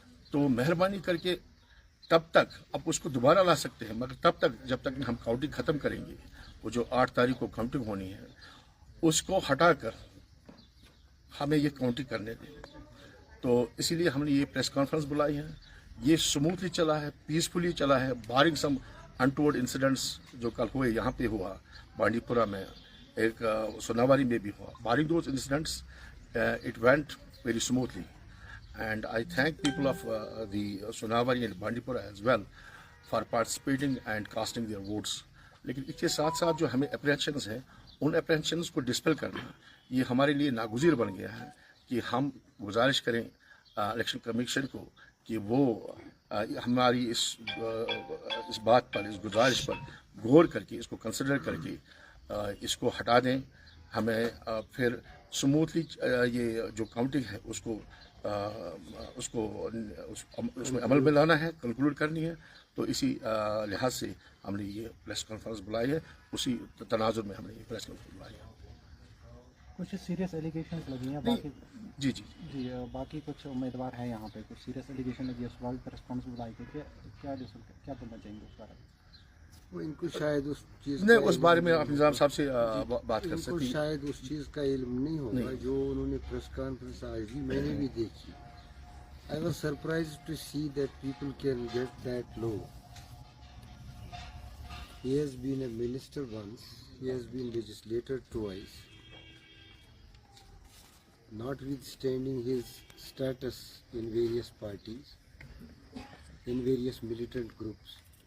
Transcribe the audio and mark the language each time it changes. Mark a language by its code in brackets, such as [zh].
[ur] تو مہربانی کر کے تب تک اب اس کو دوبارہ لا سکتے ہیں, مگر تب تک جب تک ہم کاؤنٹنگ ختم کریں گے, وہ جو 8 تاریخ کو کاؤنٹنگ ہونی ہے اس کو ہٹا کر ہمیں یہ کاؤنٹنگ کرنے دیں. تو اسی لیے ہم نے یہ پریس کانفرنس بلائی ہے. یہ سموتھلی چلا ہے, پیسفلی چلا ہے, بارنگ سم انٹورڈ انسیڈنٹس جو کل ہوئے, یہاں پہ ہوا بانڈی پورہ میں, ایک سوناواری میں بھی ہوا. [en] Barring those incidents it went very smoothly and I thank people of the Sonavari and Bandipora as well for participating and casting their votes. [ur] لیکن اس کے ساتھ ساتھ جو ہمیں اپریہنشنز ہیں ان اپریہنشنز کو ڈسپل کرنا یہ ہمارے لیے ناگزیر بن گیا ہے کہ ہم گزارش کریں الیکشن کمیشن کو کہ وہ ہماری اس بات پر, اس گزارش پر غور کر کے, اس کو کنسیڈر کر کے اس کو ہٹا دیں. ہمیں پھر سموتھلی یہ جو کاؤنٹنگ ہے اس میں عمل میں لانا ہے, کنکلوڈ کرنی ہے. تو اسی لحاظ سے ہم نے یہ پریس کانفرنس بلائی ہے, اسی تناظر میں ہم نے یہ پریس کانفرنس بلائی ہے. کچھ سیریس ایلیگیشنز لگی ہیں باقی جی جی جی باقی کچھ امیدوار ہیں یہاں پہ, کچھ سیریس ایلیگیشن لگی ہے, اس بات پر رسپانس بلائی گئی, کیا بولنا چاہیں گے اس بارے میں؟ وہ ان کو شاید اس چیز نہیں, اس بارے میں آپ نظام صاحب سے بات کر ان کو سکتے ہیں. شاید اس چیز کا علم نہیں ہوگا جو انہوں نے پریس کانفرنس آج بھی میں نے بھی دیکھی. [en] I was surprised to see that people can get that low. He has been a minister once, he has been legislator twice, notwithstanding his status in various parties, in various militant groups.